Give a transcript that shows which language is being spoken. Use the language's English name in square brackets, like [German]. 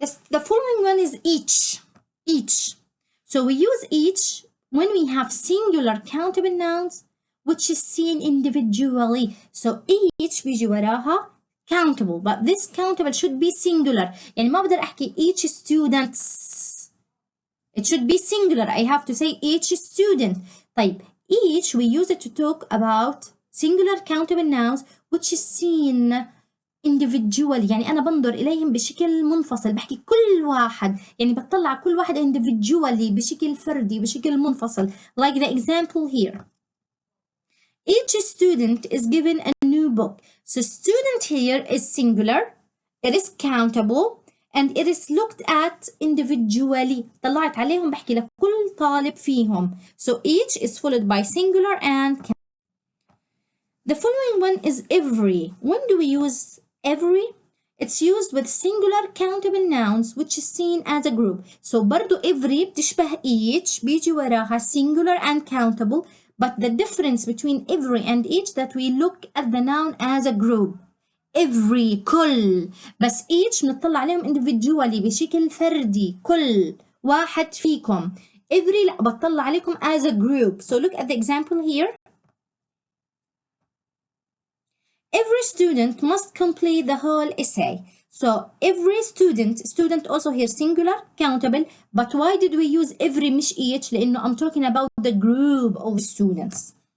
[English] The following one is each. So we use each when we have singular countable nouns which is seen individually. So each [Arabic] بيجي وراها [English] countable, but this countable should be singular. [Arabic] يعني ما بقدر أحكي each students. [English] It should be singular. I have to say each student. طيب each we use it to talk about singular countable nouns which is seen individually. [Arabic] يعني أنا بنظر إليهم بشكل منفصل. بحكي كل واحد. يعني بطلع كل واحد individually بشكل فردي بشكل منفصل. [English] Like the example here. Each student is given a new book. So student here is singular. It is countable. And it is looked at individually. [Arabic] طلعت عليهم بحكي لكل طالب فيهم. [English] So each is followed by singular and countable. The following one is every. When do we use every? It's used with singular countable nouns which is seen as a group. So برضو every بتشبه each [Arabic] بيجي وراها [English] singular and countable. But the difference between every and each that we look at the noun as a group. [Arabic] Every كل بس each بنطلع عليهم individually بشكل فردي كل واحد فيكم. [English] Every [Arabic] لا بطلع عليكم [English] as a group. So look at the example here. Every student must complete the whole essay. So every student also here singular countable, but why did we use every مش each؟ [Arabic] لأنه [English] I'm talking about the group of students.